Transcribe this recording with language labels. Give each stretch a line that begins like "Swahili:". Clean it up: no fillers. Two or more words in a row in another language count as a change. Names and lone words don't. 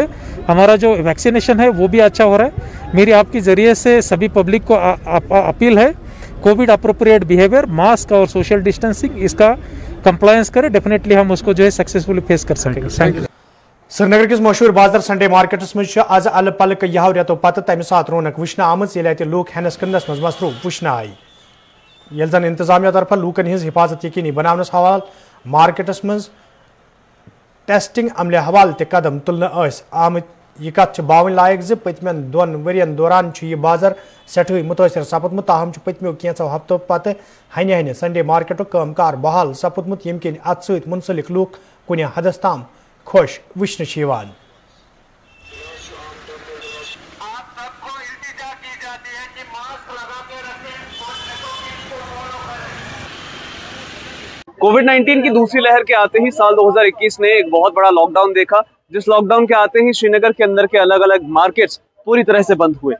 Urdu: ہمارا جو ویکسینیشن ہے وہ بھی اچھا ہو رہا ہے. میری آپ کے ذریعے سے سبھی پبلک کو اپیل ہے
English: covid appropriate behaviour mask
Urdu: اور
English: social distancing
Urdu: اس کا کمپلائنس کرے. ڈیفینیٹلی ہم اس کو جو ہے
English: successfully face
Urdu: کر سکیں گے.
English: Thank you.
Kashmiri: سری نگر کس مشہور بازار
English: Sunday markets
Kashmiri: مز آز ال پلک یہو ریتو پتہ تمہ سات رونق وچھنہ آمت یل اتہ لوک ہینس کنس مز مصروف وچھنہ آئی. یل زن انتظامیہ طرف لوکن ہز حفاظت یقینی بناونس حوالہ مارکیٹس مز ٹیسٹنگ عملہ حوالہ تہ قدم تلنہ آمت. یہ کت باون لائق ز پتمن 2 ورین دوران یہ بازار سٹھے متاثر سپدمت. تاہم پتمو کینژو ہفتو پتہ ہنہ ہنہ
English: Sunday market
Kashmiri: کام کار بحال سپدمت یم کن ات ست منسلک لوک کن حدس تام خوش وچھنہ یوان.
Urdu: کووڈ-19 کی دوسری لہر کے آتے ہی سال 2021 نے ایک بہت بڑا لاک ڈاؤن دیکھا. جس لاک ڈاؤن کے آتے ہی شری نگر کے اندر کے الگ الگ مارکیٹس پوری طرح سے بند ہوئے.